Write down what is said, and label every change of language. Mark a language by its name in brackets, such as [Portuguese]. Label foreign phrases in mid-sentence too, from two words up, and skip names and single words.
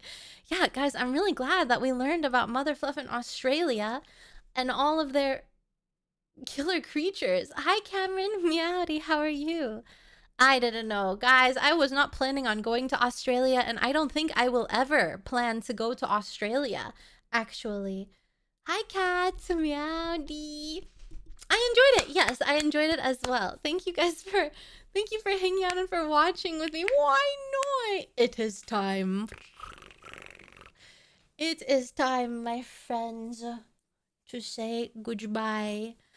[English] Yeah, guys, I'm really glad that we learned about Mother Fluff in Australia and all of their killer creatures. Hi, Cameron. Meowdy, how are you? I didn't know. Guys, I was not planning on going to Australia, and I don't think I will ever plan to go to Australia, actually. Hi, Kat. Meowdy. I enjoyed it. Yes, I enjoyed it as well. Thank you guys for... Thank you for hanging out and for watching with me. Why not? It is time. It is time, my friends, to say goodbye.